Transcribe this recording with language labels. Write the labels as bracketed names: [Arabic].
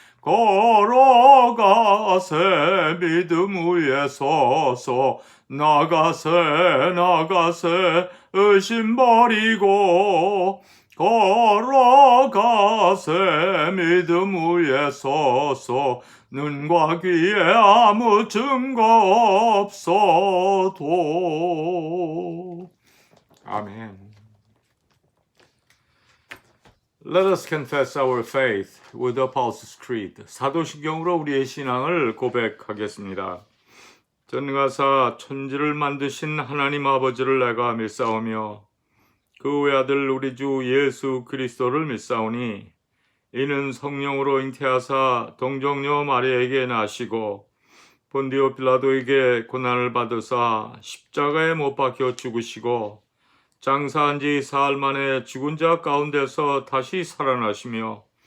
[Korean] 걸어가세 믿음 위에 서서 나가세 의심 버리고 걸어가세 믿음 위에 서서 눈과 귀에 아무 증거 없어도. 아멘. [English] Let us confess our faith with the Apostles' Creed. [Korean] 사도신경으로 우리의 신앙을 고백하겠습니다. 전능하사 천지를 만드신 하나님 아버지를 내가 믿사오며 그 외아들 우리 주 예수 그리스도를 믿사오니 이는 성령으로 잉태하사 동정녀 마리아에게 나시고 본디오 빌라도에게 고난을 받으사 십자가에 못 박혀 죽으시고 장사한 지 사흘 만에 죽은 자 가운데서 다시 살아나시며